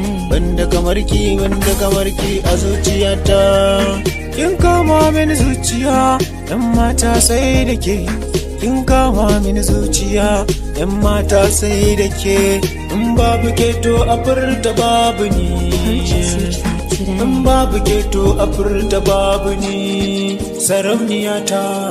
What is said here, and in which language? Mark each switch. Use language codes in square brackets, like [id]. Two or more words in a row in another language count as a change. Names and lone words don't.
[ha] Banda kamar ki, banda kamar ki a zuciyata. Kin kama mini zuciya, yan mata sai da ke. Kin kama mini zuciya, yan mata sai da ke. In babu ke to a furta babu ni. [en] Purchase your track today. [ha] In babu ke to a furta babu ni. Sarauniya ta.